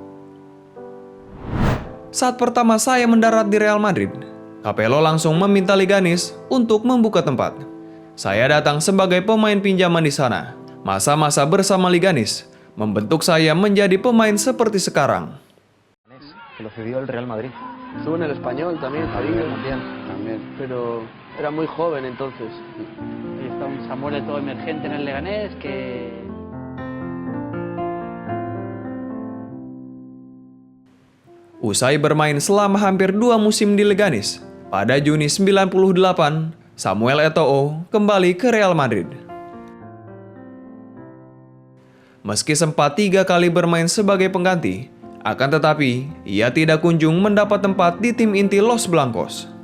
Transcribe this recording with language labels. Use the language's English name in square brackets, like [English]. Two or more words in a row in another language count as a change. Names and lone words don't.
[Indonesian] Saat pertama saya mendarat di Real Madrid, Capello langsung meminta Leganes untuk membuka tempat. Saya datang sebagai pemain pinjaman di sana. Masa-masa bersama Leganes membentuk saya menjadi pemain seperti sekarang. [Spanish] Que lo cedió el Real Madrid. Estuvo en el Español también, Fabinho. También. Pero era muy joven entonces. Y está un Samuel Eto'o emergente en el Leganés que... [Indonesian] Usai bermain selama hampir 2 musim di Leganes, pada Juni 98, Samuel Eto'o kembali ke Real Madrid. Meski sempat 3 kali bermain sebagai pengganti, akan tetapi ia tidak kunjung mendapat tempat di tim inti Los Blancos.